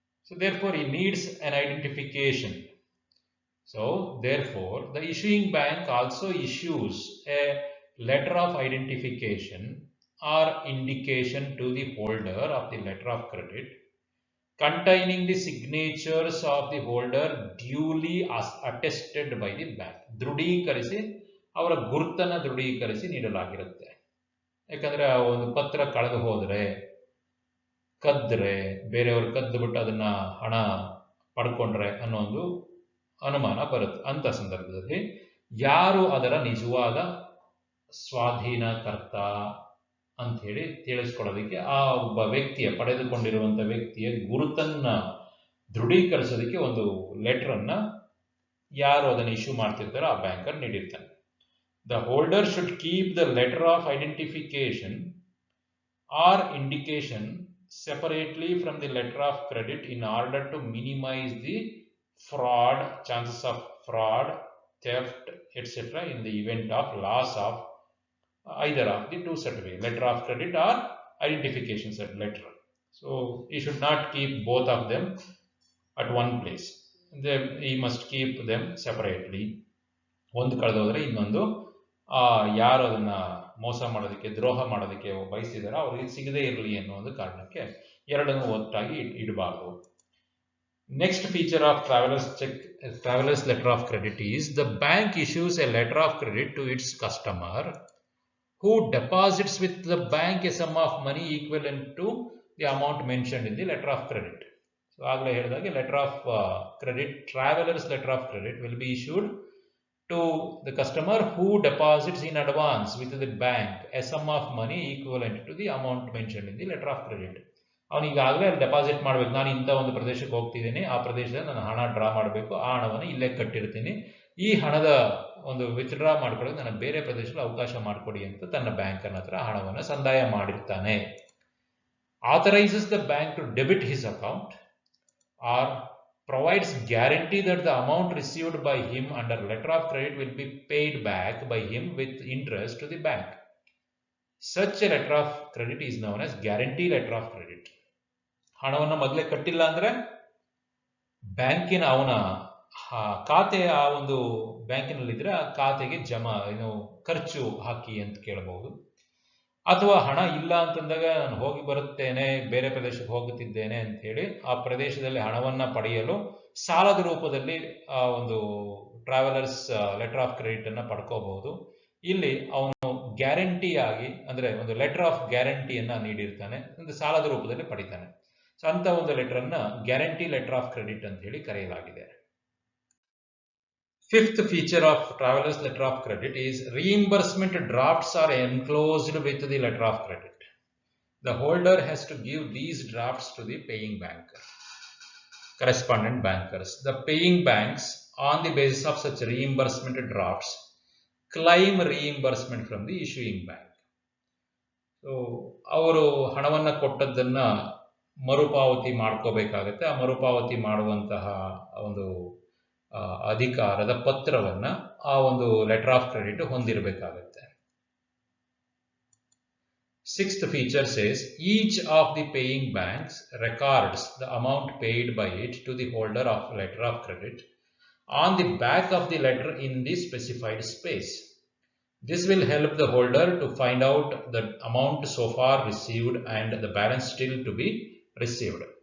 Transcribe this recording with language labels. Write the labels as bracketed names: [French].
[English] So therefore he needs an identification. So therefore the issuing bank also issues a letter of identification or indication to the holder of the letter of credit containing the signatures of the holder duly attested by the bank. [Kannada] ದೃಢೀಕರಿಸಿ ಅವರ ಗುರುತನ್ನು ದೃಢೀಕರಿಸಿ ನೀಡಲಾಗಿರುತ್ತೆ. ಯಾಕಂದ್ರೆ ಆ ಒಂದು ಪತ್ರ ಕಳೆದು ಹೋದರೆ, ಕದ್ರೆ, ಬೇರೆಯವರು ಕದ್ದು ಬಿಟ್ಟು ಅದನ್ನ ಹಣ ಪಡ್ಕೊಂಡ್ರೆ ಅನ್ನೋ ಒಂದು ಅನುಮಾನ ಬರುತ್ತೆ. ಅಂತ ಸಂದರ್ಭದಲ್ಲಿ ಯಾರು ಅದರ ನಿಜವಾದ ಸ್ವಾಧೀನಕರ್ತ ಅಂತ ಹೇಳಿ ತಿಳಿಸ್ಕೊಡೋದಕ್ಕೆ ಆ ಒಬ್ಬ ವ್ಯಕ್ತಿಯ ಪಡೆದುಕೊಂಡಿರುವಂತ ವ್ಯಕ್ತಿಯ ಗುರುತನ್ನ ದೃಢೀಕರಿಸೋದಕ್ಕೆ ಒಂದು ಲೆಟರ್ ಅನ್ನ ಯಾರು ಅದನ್ನು ಇಶ್ಯೂ ಮಾಡ್ತಿರ್ತಾರೋ ಆ banker ನೀಡಿರ್ತಾನೆ. [English] The holder should keep the letter of identification or indication separately from the letter of credit in order to minimize the fraud, chances of fraud, theft, etc. in the event of loss of either of the two certificates, letter of credit or identification letter. So he should not keep both of them at one place. He must keep them separately. [Kannada] ಒಂದು ಕಳೆದೋದ್ರೆ ಇನ್ನೊಂದು ಯಾರು ಅದನ್ನ ಮೋಸ ಮಾಡೋದಕ್ಕೆ, ದ್ರೋಹ ಮಾಡೋದಕ್ಕೆ ಬಯಸಿದಾರೋ ಅವರಿಗೆ ಸಿಗದೇ ಇರಲಿ ಅನ್ನೋ ಒಂದು ಕಾರಣಕ್ಕೆ ಎರಡನ್ನು ಒಟ್ಟಾಗಿ ಇಡಬಾರ್ದು. [English] Next feature of traveler's letter of credit is the bank issues a letter of credit to its customer who deposits with the bank a sum of money equivalent to the amount mentioned in the letter of credit. So [Kannada] ಆಗಲೇ ಹೇಳಿದಾಗೆ [English] letter of credit, traveler's letter of credit will be issued to the customer who deposits in advance with the bank a sum of money equivalent to the amount mentioned in the letter of credit. [Kannada] ಅವನು ಈಗಾಗಲೇ ಅಲ್ಲಿ deposit ಮಾಡಬೇಕು. ನಾನು ಇಂಥ ಒಂದು ಪ್ರದೇಶಕ್ಕೆ ಹೋಗ್ತಿದ್ದೀನಿ, ಆ ಪ್ರದೇಶದಲ್ಲಿ ನಾನು ಹಣ ಡ್ರಾ ಮಾಡಬೇಕು, ಆ ಹಣವನ್ನು ಇಲ್ಲೇ ಕಟ್ಟಿರ್ತೀನಿ, ಈ ಹಣದ ಒಂದು ವಿತ್ಡ್ರಾ ಮಾಡ್ಕೊಳ್ಳೋಕೆ ನಾನು ಬೇರೆ ಪ್ರದೇಶದಲ್ಲಿ ಅವಕಾಶ ಮಾಡಿಕೊಡಿ ಅಂತ ತನ್ನ ಬ್ಯಾಂಕನ ಹತ್ರ ಹಣವನ್ನು ಸಂದಾಯ ಮಾಡಿರ್ತಾನೆ. [English] Authorises the bank to debit his account or provides guarantee that the amount received by him under letter of credit will be paid back by him with interest to the bank. Such a letter of credit is known as guarantee letter of credit. [Kannada] ಹಣವನ್ನು ಮೊದಲೇ ಕಟ್ಟಿಲ್ಲ ಅಂದ್ರೆ ಬ್ಯಾಂಕಿನ ಅವನ ಖಾತೆ ಆ ಒಂದು ಬ್ಯಾಂಕಿನಲ್ಲಿದ್ರೆ ಆ ಖಾತೆಗೆ ಖರ್ಚು ಹಾಕಿ ಅಂತ ಕೇಳಬಹುದು. ಅಥವಾ ಹಣ ಇಲ್ಲ ಅಂತಂದಾಗ ನಾನು ಹೋಗಿ ಬರುತ್ತೇನೆ, ಬೇರೆ ಪ್ರದೇಶಕ್ಕೆ ಹೋಗುತ್ತಿದ್ದೇನೆ ಅಂತ ಹೇಳಿ ಆ ಪ್ರದೇಶದಲ್ಲಿ ಹಣವನ್ನ ಪಡೆಯಲು ಸಾಲದ ರೂಪದಲ್ಲಿ ಆ ಒಂದು ಟ್ರಾವೆಲರ್ಸ್ ಲೆಟರ್ ಆಫ್ ಕ್ರೆಡಿಟ್ ಅನ್ನ ಪಡ್ಕೋಬಹುದು. ಇಲ್ಲಿ ಅವನು ಗ್ಯಾರಂಟಿಯಾಗಿ ಅಂದ್ರೆ ಒಂದು ಲೆಟರ್ ಆಫ್ ಗ್ಯಾರಂಟಿಯನ್ನ ನೀಡಿರ್ತಾನೆ, ಒಂದು ಸಾಲದ ರೂಪದಲ್ಲಿ ಪಡಿತಾನೆ. ಸೊ ಅಂತ ಒಂದು ಲೆಟರ್ ಅನ್ನ ಗ್ಯಾರಂಟಿ ಲೆಟರ್ ಆಫ್ ಕ್ರೆಡಿಟ್ ಅಂತ ಹೇಳಿ ಕರೆಯಲಾಗಿದೆ. [English] Fifth feature of traveler's letter of credit is reimbursement drafts are enclosed with the letter of credit. The holder has to give these drafts to the paying banker, correspondent bankers. The paying banks, on the basis of such reimbursement drafts, claim reimbursement from the issuing bank. [Kannada] So, ಅವರು ಹಣವನ್ನು ಕೊಟ್ಟದ್ದನ್ನ ಮರುಪಾವತಿ ಮಾಡ್ಕೋಬೇಕಾಗತ್ತೆ. ಆ ಮರುಪಾವತಿ ಮಾಡುವಂತಹ ಒಂದು ಅಧಿಕಾರದ ಪತ್ರವನ್ನ ಆ ಒಂದು letter of credit ಹೊಂದಿರಬೇಕಾಗುತ್ತೆ. [English] Sixth feature says each of the paying banks records the amount paid by it to the holder of letter of credit on the back of the letter in the specified space. This will help the holder to find out the amount so far received and the balance still to be received.